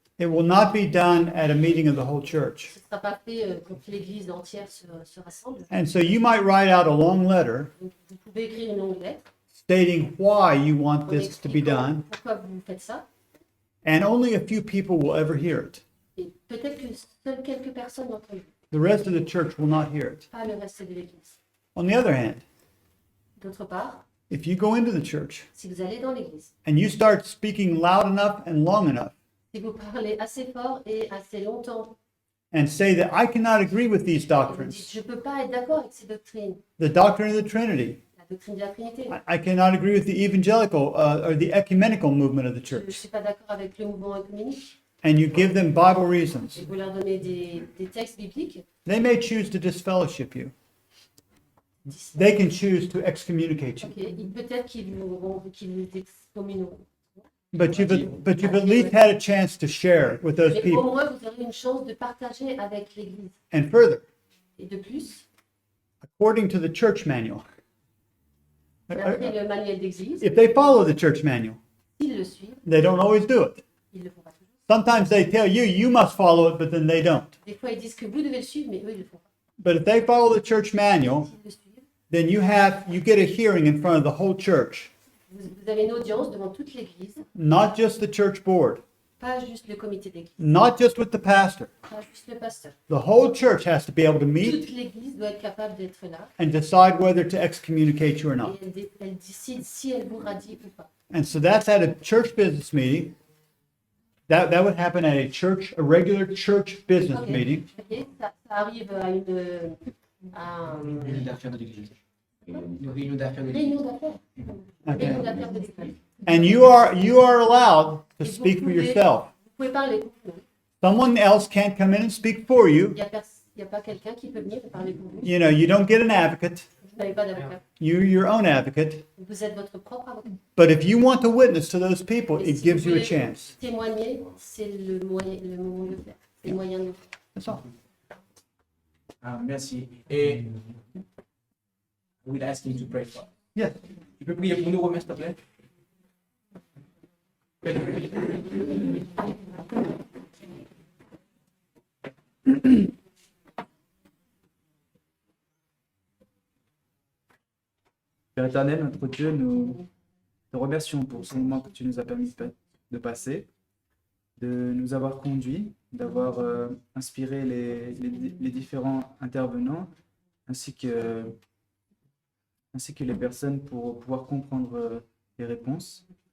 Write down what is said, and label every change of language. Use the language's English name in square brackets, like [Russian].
[English] It will not be done at a meeting of the whole church. [French] Ce ne sera pas fait quand l'église entière se rassemble. [English] And so you might write out a long letter [French] Donc, vous pouvez écrire une longue lettre [English] stating why you want [French] en [English] this to be [French] expliquant [English] done, [French] pourquoi vous faites ça. [English] and only a few people will ever hear it. [French] Et peut-être que seules quelques personnes l'entendent, [English] The rest of the church will not hear it. [French] pas le reste de l'église. [English] On the other hand, [French] D'autre part, [English] if you go into the church [French] si vous allez dans l'église, [English] and you start speaking loud enough and long enough [French] si vous parlez assez fort et assez longtemps, [English] and say that I cannot agree with these [French] et vous dites [English] doctrines, [French] je ne peux pas être d'accord avec ces doctrines, [English] the doctrine of the Trinity, [French] la doctrine de la Trinité, [English] I cannot agree with the evangelical or the ecumenical movement of the [French] je ne [English] church, [French] suis pas d'accord avec le mouvement œcuménique, [English] and you give them Bible reasons, [French] et vous leur donnez des textes bibliques, [English] they may choose to disfellowship you. They can choose to excommunicate you. [French] ok, peut-être qu'ils vous excommunieront. [English] But you've at least had a chance to share with those [French] Mais au [English] people. [French] moins, vous aurez une chance de partager avec l'église. [English] And further, [French] Et de plus, [English] according to the church manual, [French] d'après le manuel d'église, [English] if they follow the church manual, [French] s'ils le suivent, [English] they don't always do it. [French] ils le font pas toujours. [English] Sometimes they tell you you must follow it, but then they don't. [French] Des fois, ils disent que vous devez le suivre, mais eux, ils le font pas. [English] But if they follow the church manual, [French] S'ils le suivent, [English] then you get a hearing in front of the whole church, [French] vous avez une audience devant toute l'église, [English] not just the church board, [French] pas juste le comité d'église, [English] not just with the pastor. [French] pas juste le pasteur. [English] The whole church has to be able to meet [French] Toute l'église doit être capable d'être là [English] and decide whether to excommunicate you or [French] et [English] not. [French] elle décide si elle vous radie ou pas. [English] And so that's at a church business meeting. That would happen at a regular church business [French] Ok, [English] meeting. [French] ok, ça arrive à Une réunion d'affaires de l'église. Une réunion d'affaires de une l'église. réunion d'affaires. [English] Okay. [French] Réunion d'affaires de l'église. [English] And you are allowed to [French] Et [English] speak for [French] pouvez- [English] yourself. [French] Vous pouvez parler pour vous. [English] Someone else can't come in and speak for you. [French] Il n'y a pas quelqu'un qui peut venir et parler pour vous. [English] You know, you don't get an advocate. [French] Vous n'avez pas d'avocat. [English] You're your own advocate. [French] Vous êtes votre propre avocat. [English] But if you want to witness to those people, [French] Et [English] it [French] si [English] gives [French] vous [English] you a [French] voulez [English] chance. [French] témoigner, c'est le moment de le faire. C'est le moyen de le faire. [English] That's all. [French] Ah, merci. Et [English] we'll ask him to pray for us. Yes. [French] Tu peux prier pour nous, Romain, s'il te plaît? Père éternel, notre Dieu, nous te remercions pour ce moment que tu nous as permis de passer, de nous avoir conduits, d'avoir inspiré les différents intervenants, ainsi que les personnes pour pouvoir comprendre les réponses.